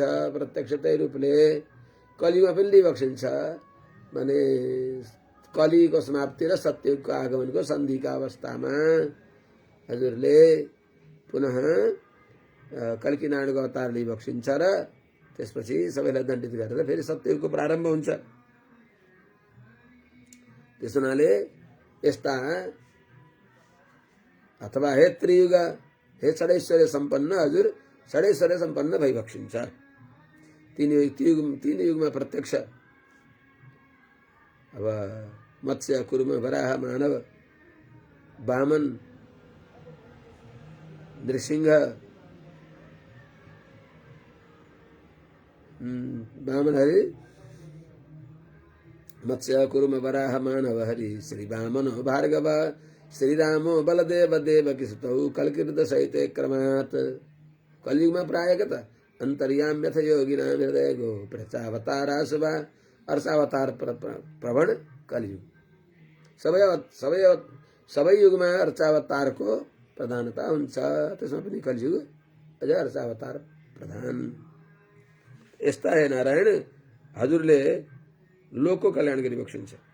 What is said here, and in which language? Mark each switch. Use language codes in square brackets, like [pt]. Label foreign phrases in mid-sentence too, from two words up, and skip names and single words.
[ne] प्रत्यक्ष त्यही रूपले कलियुगमा पनि लिई बक्सिन्छ भने कलिको समाप्ति र सत्ययुगको आगमनको सन्धिका अवस्थामा हजुरले पुनः कल्कीनारायणको अवतार लिई बक्सिन्छ र त्यसपछि सबैलाई दण्डित गरेर फेरि सत्ययुगको प्रारम्भ हुन्छ। त्यस हुनाले यस्ता अथवा हे त्रियुग हे षडैश्वर्य सम्पन्न हजुर षडैश्वर्य सम्पन्न भई बक्सिन्छ। तीन युगमा प्रत्यक्ष अब [sa] मत्स्य कुर्म वराह मानव वामन नृसिंह वामन हरि मत्स्य कुर्म वराह मानव हरि श्री वामनो भार्गव श्रीरामो बलदेव देवकी सुतौ कलकीर्द सहित क्रमात्। [ne] कलियुगमा प्राय के त [sa] अंतर्याम्यथ योगिनां हृदय गो प्रचावतारा शुभा [ne] अर्चावतार प्रवण कलियुग सबै युगमा अर्चावतारको प्रधानता हुन्छ। त्यसमा पनि कलियुग अझ अर्चावतार प्रधान। यस्ता हे नारायण हजुरले लोकको कल्याण गरी बक्सिन्छ।